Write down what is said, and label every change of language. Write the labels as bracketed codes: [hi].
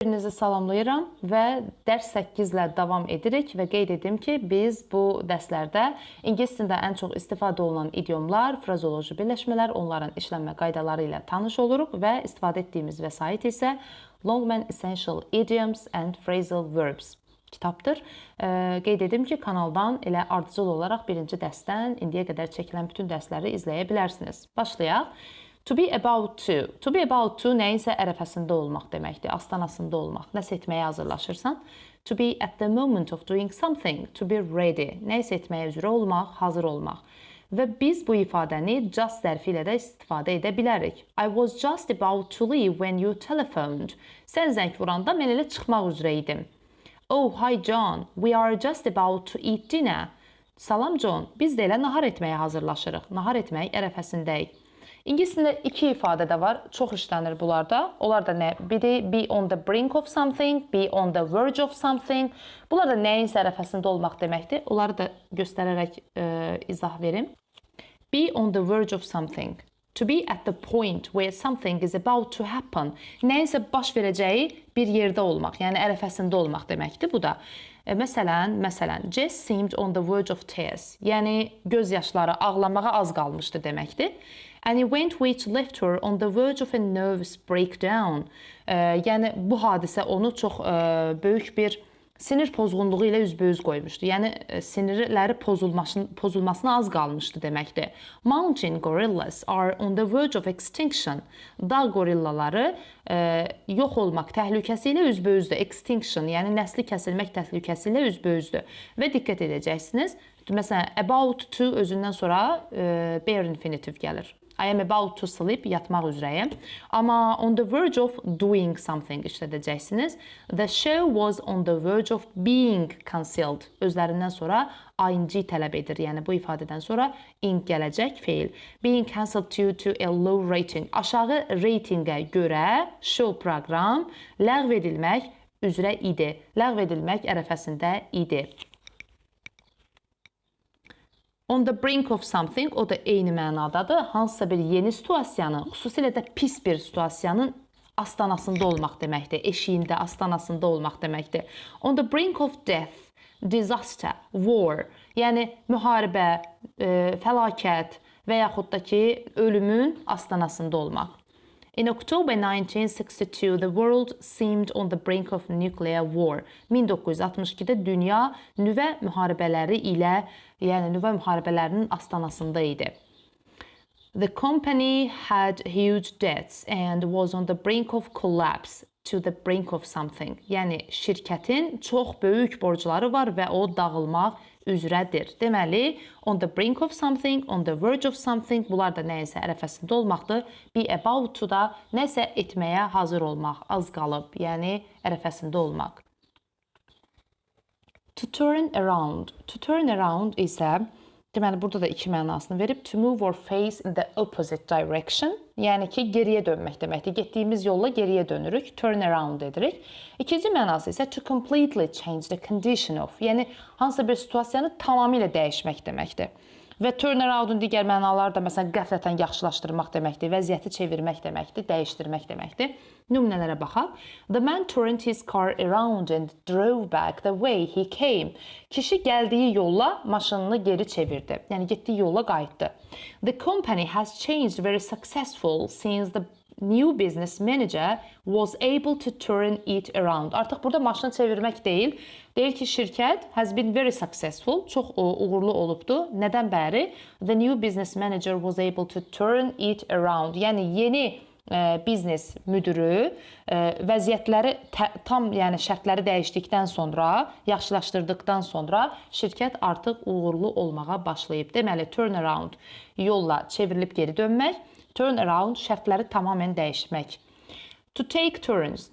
[az] Hamınızı salamlayıram və dərs 8 ilə davam edirik və qeyd edim ki, biz bu dərslərdə ingilis dilində ən çox istifadə olunan idiomlar, frazeoloji birləşmələr, onların işlənmə qaydaları ilə tanış oluruq və istifadə etdiyimiz vəsait isə Longman Essential Idioms and Phrasal Verbs kitabdır. Qeyd edim ki, kanaldan elə ardıcıl olaraq birinci dərsdən indiyə qədər çəkilən bütün dərsləri izləyə bilərsiniz. Başlayaq. [en] To be about to. To be about to [az] nəyinsə ərəfəsində olmaq deməkdir, astanasında olmaq. Nəsə etməyə hazırlaşırsan. [en] To be at the moment of doing something. To be ready. [az] Nəyisə etməyə üzrə olmaq, hazır olmaq. Və biz bu ifadəni just zərfi ilə də istifadə edə bilərik. [en] I was just about to leave when you telephoned. [az] Sən zəng vuranda mən elə çıxmaq üzrə idim. [en] Oh, hi John. We are just about to eat dinner. [az] Salam John. Biz də elə nahar etməyə hazırlaşırıq. Nahar etmək ərəfəsindəyik. İngilis dilində iki ifadə də var, çox işlənir bunlarda. Onlar da nə? [en] Biri be on the brink of something, be on the verge of something. [az] Bunlar da nəyinsə ərəfəsində olmaq deməkdir. Onları da göstərərək izah verim. [en] Be on the verge of something. To be at the point where something is about to happen. [az] Nəyinsə baş verəcəyi bir yerdə olmaq, yəni ərəfəsində olmaq deməkdir bu da. [en] Məsələn, Jess seemed on the verge of tears. [az] Yəni göz yaşları ağlamağa az qalmışdı deməkdir. [en] An event which left her on the verge of a nervous breakdown. [az] Yəni bu hadisə onu çox böyük bir sinir pozğunluğu ilə üzbəüz qoymuşdu. Yəni sinirləri pozulmasına az qalmışdı deməkdir. [en] Mountain gorillas are on the verge of extinction. [az] Dağ gorillaları yox olmaq təhlükəsi ilə üzbəüzdür. Extinction, yəni nəsli kəsilmək təhlükəsi ilə üzbəüzdür. Və diqqət edəcəksiniz. Məsələn, [en] about to [az] özündən sonra bare infinitive gəlir. [en] I am about to sleep, [az] yatmaq üzrəyəm. [en] Amma on the verge of doing something işlədəcəksiniz. The show was on the verge of being cancelled. [az] Özlərindən sonra ing tələb edir. Yəni bu ifadədən sonra ing gələcək feil. [en] Being cancelled due to a low rating. [az] Aşağı reytingə görə show proqram ləğv edilmək üzrə idi. Ləğv edilmək ərəfəsində idi. [en] On the brink of something, [az] o da eyni mənadadır. Hansısa bir yeni situasiyanın, xüsusilə də pis bir situasiyanın astanasında olmaq deməkdir. Eşiyində, astanasında olmaq deməkdir. [en] On the brink of death, disaster, war. [az] Yəni müharibə, fəlakət və yaxud da ki, ölümün astanasında olmaq. [en] In October 1962, the world seemed on the brink of nuclear war. [az] 1962-də dünya nüvə müharibələri ilə, yəni nüvə müharibələrinin astanasında idi. [en] The company had huge debts and was on the brink of collapse to the brink of something. [az] Yəni şirkətin çox böyük borcları var və o dağılmaq üzrədir. Deməli, [en] on the brink of something, [az] on the verge of something, bunlar da nəyəsə ərəfəsində olmaqdır. [en] Be about to [az] da nəsə etməyə hazır olmaq, az qalıb, yəni ərəfəsində olmaq. [en] To turn around. To turn around [az] isə, deməli, burada da iki mənasını verib. [en] To move or face in the opposite direction. [az] Yəni ki, geriyə dönmək deməkdir. Getdiyimiz yolla geriyə dönürük. [en] Turn around edirik. [az] İkinci mənası isə [en] to completely change the condition of. [az] Yəni, hansısa bir situasiyanı tamamilə dəyişmək deməkdir. Və turn around-un digər mənaları da məsələn qəflətən yaxşılaşdırmaq deməkdir, vəziyyəti çevirmək deməkdir, dəyişdirmək deməkdir. Nümunələrə baxaq. [en] The man turned his car around and drove back the way he came. [az] Kişi gəldiyi yolla maşınını geri çevirdi. Yəni getdiyi yolla qayıtdı. [en] The company has changed very successful since the new business manager was able to turn it around. [az] Artıq burada maşını çevirmək deyil. Deyir ki, şirkət [en] has been very successful. [az] Çox uğurlu olubdu. Nədən bəri? [en] The new business manager was able to turn it around. [az] Yəni yeni biznes müdürü vəziyyətləri tam, yəni şərtləri dəyişdikdən sonra, yaxşılaşdırdıqdan sonra şirkət artıq uğurlu olmağa başlayıb. Deməli, turn around yolla çevrilib geri dönmək. [en] Turn around [az] şərtləri tamamilə dəyişmək. [en] To take turns.